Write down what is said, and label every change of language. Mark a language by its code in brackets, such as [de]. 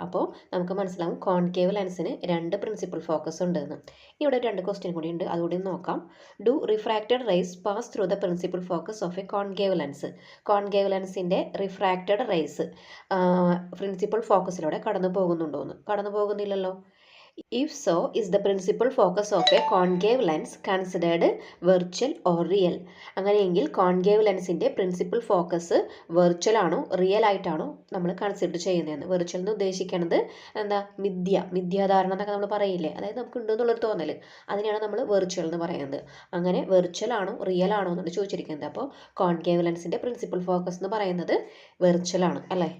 [ml] അപ്പോൾ നമുക്ക് മനസ്സിലാവും കോൺകേവ് ലെൻസിന് 2 പ്രിൻസിപ്പൽ ഫോക്കസ് ഉണ്ടെന്ന്. ഇവിടെ 2 ക്വസ്റ്റ്യൻ കൂടി ഉണ്ട്, അതുകൂടി നോക്കാം. [en] Do refracted rays pass through the principal focus of a concave lens. [ml] Concave ലെൻസിൻ്റെ refracted raise principal ഫോക്കസിലൂടെ കടന്നു പോകുന്നുണ്ടോയെന്ന്. കടന്നു പോകുന്നില്ലല്ലോ. [en] If so, is the principal focus of a concave lens considered virtual or real? [ml] അങ്ങനെയെങ്കിൽ concave ലെൻസിൻ്റെ principal focus virtual ആണോ real ആയിട്ടാണോ നമ്മൾ consider ചെയ്യുന്നതെന്ന്. Virtual എന്ന് ഉദ്ദേശിക്കുന്നത് എന്താ, മിഥ്യാധാരണ എന്നൊക്കെ നമ്മൾ പറയില്ലേ, അതായത് നമുക്ക് ഉണ്ടെന്നുള്ളൊരു തോന്നൽ, അതിനെയാണ് നമ്മൾ വെർച്വൽ എന്ന് പറയുന്നത്. അങ്ങനെ വെർച്വൽ ആണോ റിയൽ ആണോ എന്നാണ് ചോദിച്ചിരിക്കുന്നത്. അപ്പോൾ കോൺകേവ് ലെൻസിൻ്റെ പ്രിൻസിപ്പൽ ഫോക്കസ് എന്ന് പറയുന്നത് വെർച്വൽ ആണ് അല്ലേ.